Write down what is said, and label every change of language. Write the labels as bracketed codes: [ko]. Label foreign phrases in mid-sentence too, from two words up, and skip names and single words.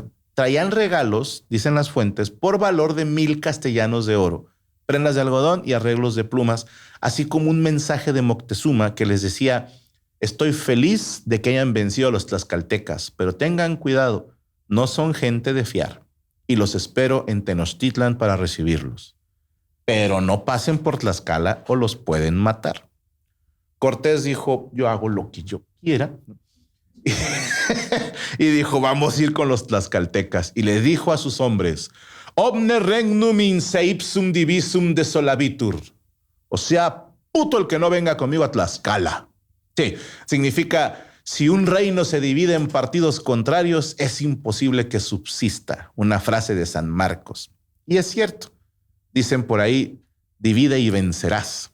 [es] Traían regalos, dicen las fuentes, por valor de 1,000 castellanos de oro, prendas de algodón y arreglos de plumas, así como un mensaje de Moctezuma que les decía, estoy feliz de que hayan vencido a los tlaxcaltecas, pero tengan cuidado, no son gente de fiar, y los espero en Tenochtitlan para recibirlos. Pero no pasen por Tlaxcala o los pueden matar. Cortés dijo, yo hago lo que yo quiera. Y dijo, vamos a ir con los tlaxcaltecas. Y le dijo a sus hombres, [la] omne regnum in se ipsum divisum desolabitur. [es] O sea, puto el que no venga conmigo a Tlaxcala. Sí, significa, si un reino se divide en partidos contrarios, es imposible que subsista. Una frase de San Marcos. Y es cierto. Dicen por ahí, divide y vencerás.